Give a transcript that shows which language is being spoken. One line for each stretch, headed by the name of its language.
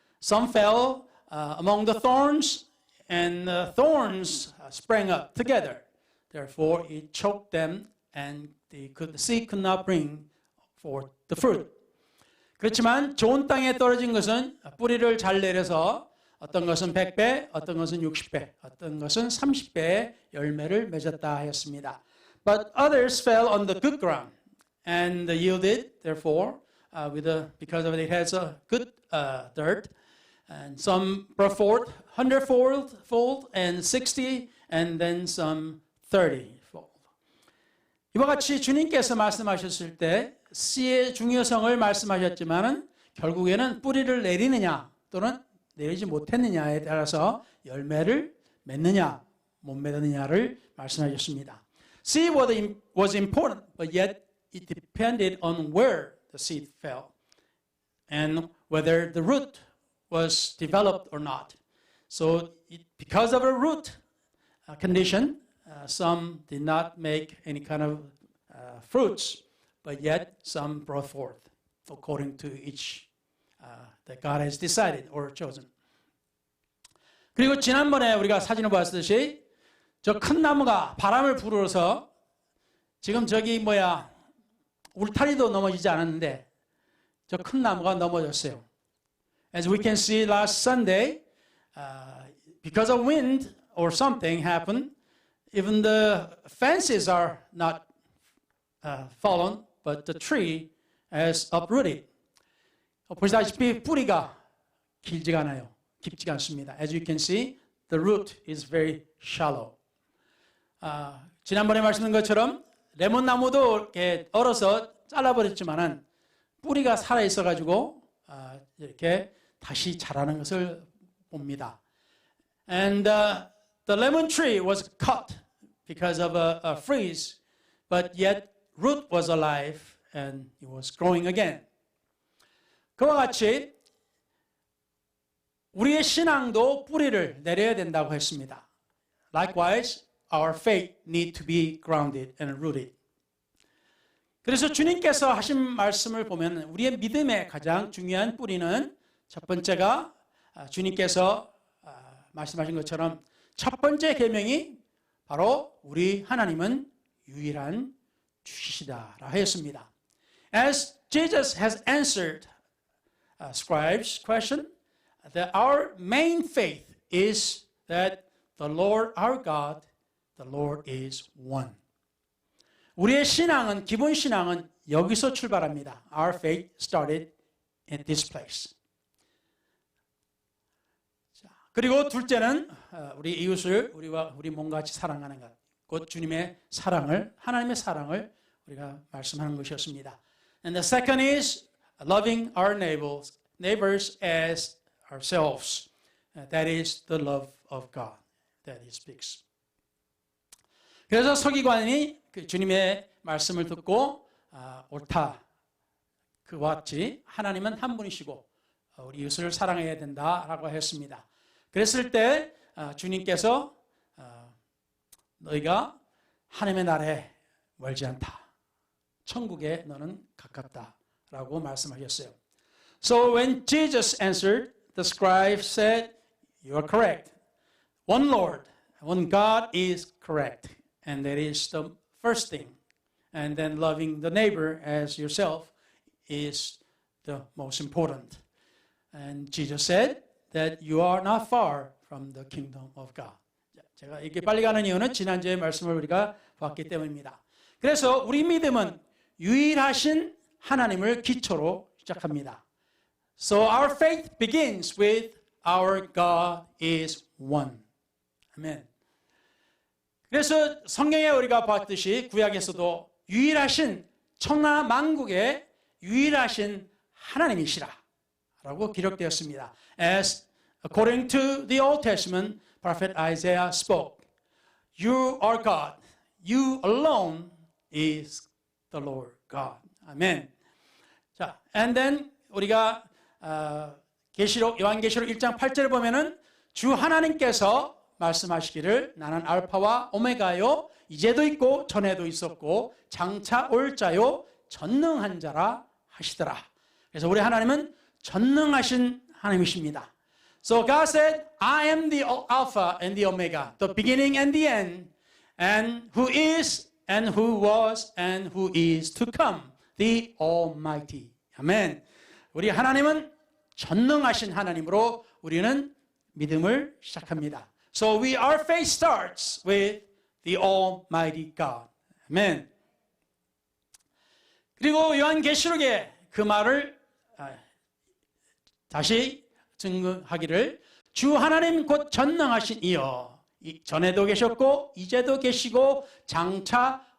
English: Some fell among the thorns and the thorns sprang up together. Therefore it choked them and the seed could not bring forth the fruit.
Korean: 그렇지만 좋은 땅에 떨어진 것은 뿌리를 잘 내려서 어떤 것은 100배, 어떤 것은 60배, 어떤 것은 30배의 열매를 맺었다 하였습니다.
English: But others fell on the good ground and yielded, therefore, because of it has a good dirt. And some brought forth 100-fold and 60, and then some 30-fold.
Korean: 이와 같이 주님께서 말씀하셨을 때 씨의 중요성을 말씀하셨지만은 결국에는 뿌리를 내리느냐 또는 내리지 못했느냐에 따라서 열매를 맺느냐 못 맺느냐를 말씀하셨습니다.
English: Seed was important, but yet it depended on where the seed fell and whether the root was developed or not. So because of a root condition, some did not make any kind of fruits, but yet some brought forth according to each that God has decided or chosen.
Korean: 그리고 지난번에 우리가 사진을 봤듯이 저 큰 나무가 바람을 불어서 지금 저기 울타리도 넘어지지 않았는데 저 큰 나무가 넘어졌어요.
English: As we can see last Sunday, because of wind or something happened, even the fences are not fallen, but the tree has uprooted.
Korean: 보시다시피 뿌리가 길지가 않아요. 깊지가 않습니다.
English: As you can see, the root is very shallow.
Korean: 지난번에 말씀드린 것처럼 레몬나무도 이렇게 얼어서 잘라버렸지만은 뿌리가 살아 있어가지고 이렇게 다시 자라는 것을 봅니다.
English: And the lemon tree was cut because of a freeze, but yet root was alive and it was growing again.
Korean: 그와 같이 우리의 신앙도 뿌리를 내려야 된다고 했습니다.
English: Likewise, our faith need to be grounded and rooted.
Korean: 그래서 주님께서 하신 말씀을 보면 우리의 믿음의 가장 중요한 뿌리는 첫 번째가 주님께서 말씀하신 것처럼 첫 번째 계명이 바로 우리 하나님은 유일한 주시다라 하였습니다.
English: As Jesus has answered scribes' question, that our main faith is that the Lord our God, the Lord is one.
Korean: 우리의 신앙은 기본 신앙은 여기서 출발합니다.
English: Our faith started at this place.
Korean: 자, 그리고 둘째는 우리 이웃을 우리 몸과 같이 사랑하는 것. 곧 주님의 사랑을 하나님의 사랑을 우리가 말씀하는 것이었습니다.
English: And the second is loving our neighbors as ourselves. That is the love of God that He speaks.
Korean: 그래서 서기관이 주님의 말씀을 듣고 옳다. 그와 같이 하나님은 한 분이시고 우리 이웃을 사랑해야 된다라고 했습니다. 그랬을 때 주님께서 너희가 하나님의 나라에 멀지 않다. 천국에 너는 가깝다라고 말씀하셨어요.
English: So when Jesus answered, the scribe said, "You are correct. One Lord, one God is correct, and that is the first thing. And then loving the neighbor as yourself is the most important." And Jesus said that you are not far from the kingdom of God.
Korean: 제가 이렇게 빨리 가는 이유는 지난주에 말씀을 우리가 봤기 때문입니다. 그래서 우리 믿음은 유일하신 하나님을 기초로 시작합니다.
English: So our faith begins with our God is one.
Korean: 아멘. 그래서 성경에 우리가 봤듯이 구약에서도 유일하신 천하 만국의 유일하신 하나님이시라 라고 기록되었습니다.
English: As according to the Old Testament, Prophet Isaiah spoke, "You are God. You alone is the Lord God."
Korean: 아멘. 자,
English: and then
Korean: 우리가 요한계시록 1장 8절을 보면은 주 하나님께서 말씀하시기를 나는 알파와 오메가요 이제도 있고 전에도 있었고 장차 올 자요 전능한 자라 하시더라. 그래서 우리 하나님은 전능하신 하나님이십니다.
English: So God said, I am the Alpha and the Omega, the beginning and the end, and who is and who was and who is to come, the Almighty.
Korean: 아멘. 우리 하나님은 전능하신 하나님으로 우리는 믿음을 시작합니다.
English: So our faith starts with the Almighty God. 아멘.
Korean: 그리고 요한계시록에 그 말을 다시 증거하기를 주 하나님 곧 전능하신 이여 전에도 계셨고 이제도 계시고 장차